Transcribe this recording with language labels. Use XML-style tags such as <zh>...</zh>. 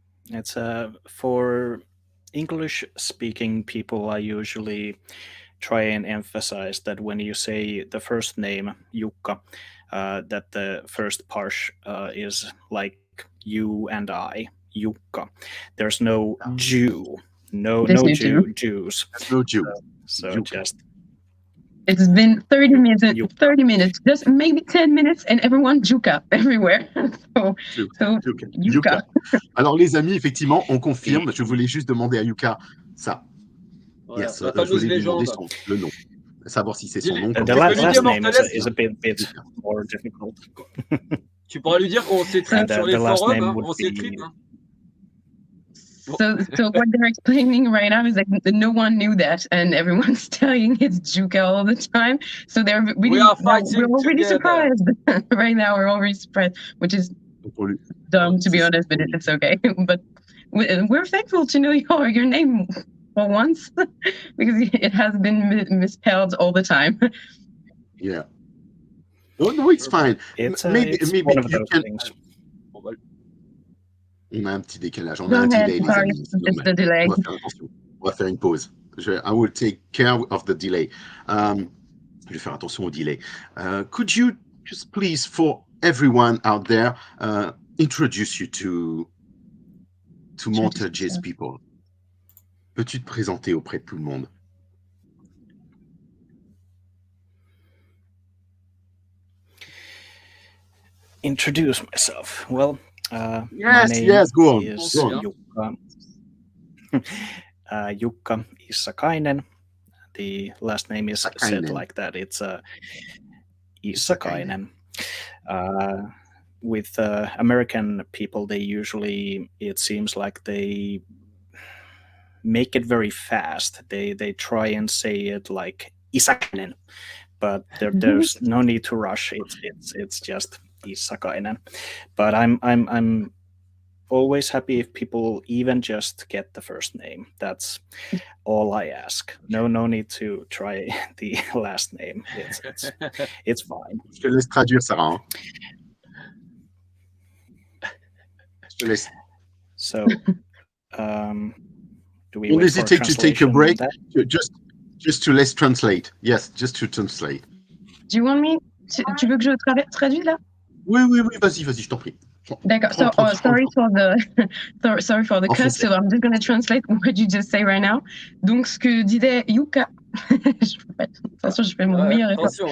<en>It's for English-speaking people, I usually try and emphasize that when you say the first name, Jukka, that the first part is like you and I, Jukka. There's no Jew, no Jews. There's no Jew. So just... It's been 30 minutes, just maybe 10 minutes, and everyone Jukka everywhere. so Jukka.</en> <fr>Alors les amis, effectivement, on confirme. Je voulais juste demander à Yuka ça. Voilà, Yes, je voulais lui demander le nom. Savoir si c'est son nom.</fr> <en>The last name is a bit more difficult.</en> <fr>Tu pourras lui dire qu'on s'étripe sur les forums, hein, on s'étripe. Hein.</fr> <en>So what they're explaining right now is like no one knew that, and everyone's telling it's Jukka all the time. So they're really we're all really surprised right now. We're all really surprised, which is dumb to be honest, but it's okay. But we're thankful to know your name for once because it has been misspelled all the time. Yeah. No, it's fine. Maybe one of you those can. things.</en> <fr>On a un petit décalage, on a un delay, les amis.</fr> <en>It's the delay.</en> <fr>On va faire attention. On va faire une pause.</fr> <en>I will take care of the delay.</en> <fr>Je vais faire attention au delay.</fr> <en>Could you just please, for everyone out there, introduce you to MortalG's people?</en> <fr>Peux-tu te présenter auprès de tout le monde?</fr> <en>Introduce myself. Well, Yes, my name yes, go on. is Go on. Jukka Issakainen. The last name is said like that. It's Issakainen. With American people, they usually, it seems like they make it very fast. They try and say it like Issakainen, but there's no need to rush. It's just Issakainen. But I'm always happy if people even just get the first name. That's all I ask. No need to try the last name. It's fine.</en> <fr>Je te laisse traduire, Sarah. Je te laisse.</fr> <en>So, do we Don't wait for hesitate to take a translation break. on Just to let's translate. Yes, just to translate. Do you want me?</en> <fr>Tu veux que je traduise là? Oui, vas-y, je t'en prie.</fr> <en>D'accord. So, sorry for the cut. So I'm just going to translate what you just say right now.</en> <fr>Donc, ce que disait Jukka, attention, je fais mon meilleur effort.</fr>